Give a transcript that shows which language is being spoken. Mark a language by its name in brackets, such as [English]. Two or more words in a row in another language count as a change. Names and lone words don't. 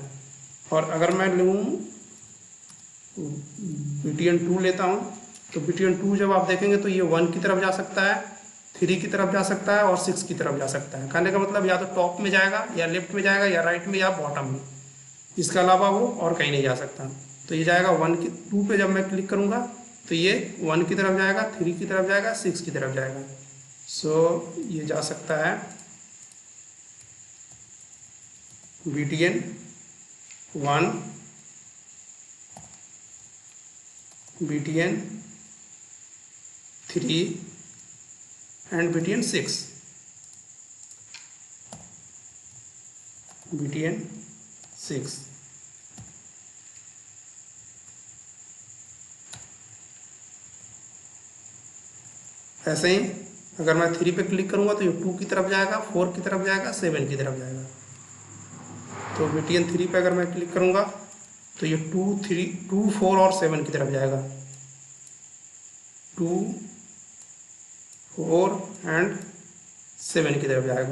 [Hindi] और अगर मैं लूँ btn2 लेता हूँ, तो btn2 जब आप देखेंगे तो ये 1 की तरफ जा सकता है, 3 की तरफ जा सकता है और 6 की तरफ जा सकता है। कहने का मतलब या तो टॉप में जाएगा या लेफ्ट में जाएगा या राइट में या बॉटम में, इसके अलावा वो और कहीं नहीं जा सकता। तो ये जाएगा 2 पे जब मैं क्लिक करूँगा तो ये 1 की तरफ जाएगा, 3 की तरफ जाएगा, 6 की तरफ जाएगा। सो ये जा सकता है btn1, btn3 एंड btn6, btn6। ऐसे ही अगर मैं 3 पे क्लिक करूंगा तो ये 2 की तरफ जाएगा, 4 की तरफ जाएगा, 7 की तरफ जाएगा। तो btn3 पे अगर मैं क्लिक करूंगा तो ये 2, 4 और 7 की तरफ जाएगा, 2, 4 एंड 7 की तरफ जाएगा।